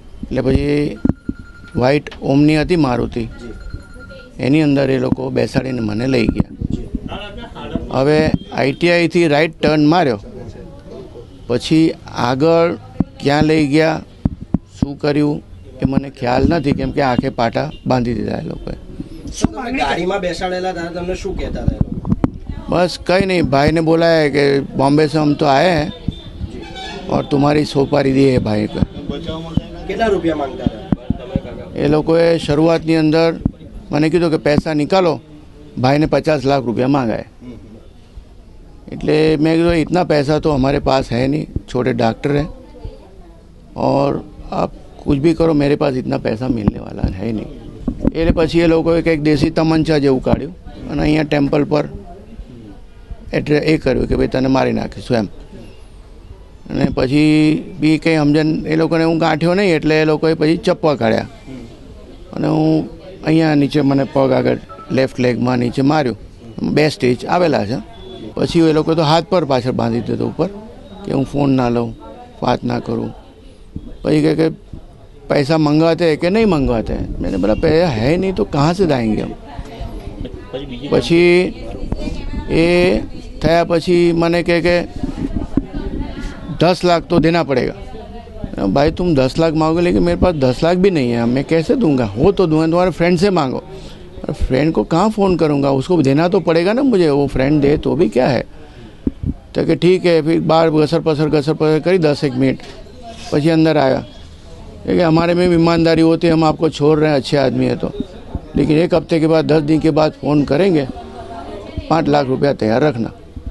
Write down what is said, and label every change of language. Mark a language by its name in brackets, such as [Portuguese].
[Gujarati] એટલે પછી વ્હાઇટ ઓમની હતી મારુતિ, એની અંદર એ લોકો બેસાડીને મને લઈ ગયા। હવે ITIથી રાઈટ ટર્ન માર્યો, પછી આગળ ક્યાં લઈ ગયા, શું કર્યું એ મને ખ્યાલ નથી, કેમ કે આંખે પાટા બાંધી દીધા એ લોકોએ। ગાડીમાં બેસાડેલા હતા, તમને શું કહેતા હતા? [Hindi] बस कहीं नहीं, भाई ने बोला है कि बॉम्बे से हम तो आए हैं और तुम्हारी सोपारी दी है भाई को। कितना रुपया मांगता था? ये लोगों [Gujarati] शुरुआतની અંદર મને કીધું કે પૈસા નિકાલો, ભાઈને [Hindi] 50 लाख रुपया मांगा है। એટલે मैं कहा इतना पैसा तो हमारे पास है नहीं, छोटे डॉक्टर हैं और आप कुछ भी करो, मेरे पास इतना पैसा मिलने वाला है नहीं। [Gujarati] એટલે પછી એ લોકોએ કંઈક દેશી તમંચા જેવું કાઢ્યું અને અહીંયા ટેમ્પલ પર એટલે એ કર્યું કે ભાઈ તને મારી નાખીશું એમ। અને પછી બી કંઈ સમજણ એ લોકોને હું ગાંઠ્યો નહીં, એટલે એ લોકોએ પછી ચપ્પા કાઢ્યા અને હું અહીંયા નીચે મને પગ આગળ લેફ્ટ લેગમાં નીચે માર્યું। 2 સ્ટેજ આવેલા છે। પછી એ લોકો તો હાથ પર પાછળ બાંધી દીધો ઉપર કે હું ફોન ના લઉં, વાત ના કરું। પછી કહે કે [Hindi] पैसा मंगवाते हैं कि नहीं मंगवाते हैं? मैंने बोला पैसा है नहीं तो कहाँ से लाएंगे हम? [Gujarati] પછી એ થયા પછી મને કહે કે [Hindi] 10 लाख तो देना पड़ेगा। भाई तुम 10 लाख मांगोगे, लेकिन मेरे पास 10 लाख भी नहीं है, मैं कैसे दूंगा? वो तो दूंगा, तुम्हारे फ्रेंड से मांगो। फ्रेंड को कहाँ फ़ोन करूँगा, उसको देना तो पड़ेगा ना मुझे, वो फ्रेंड दे तो भी क्या है। तो कि ठीक है। फिर बाहर घसर पसर करी 10-1 मिनट, પછી अंदर आया कि हमारे में ईमानदारी होती है, हम आपको छोड़ रहे हैं, अच्छे आदमी है तो, लेकिन 1 हफ्ते के बाद 10 दिन के बाद फ़ोन करेंगे, 5 लाख रुपया तैयार रखना।